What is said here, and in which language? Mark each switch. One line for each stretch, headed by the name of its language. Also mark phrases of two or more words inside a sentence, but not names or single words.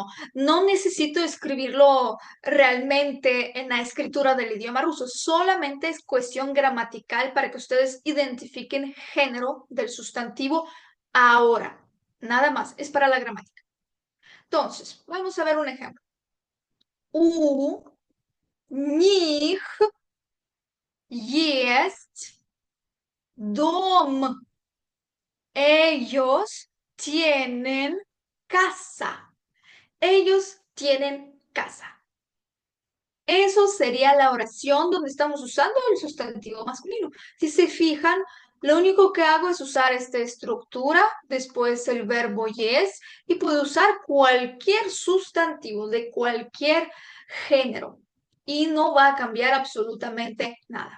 Spanish: No necesito escribirlo realmente en la escritura del idioma ruso, solamente es cuestión gramatical para que ustedes identifiquen género del sustantivo ahora. Nada más, es para la gramática. Entonces, vamos a ver un ejemplo.
Russian: U, них, есть, dom.
Spanish: Ellos tienen casa. Ellos tienen casa. Eso sería la oración donde estamos usando el sustantivo masculino. Si se fijan, lo único que hago es usar esta estructura, después el verbo yes, y puedo usar cualquier sustantivo de cualquier género y no va a cambiar absolutamente nada.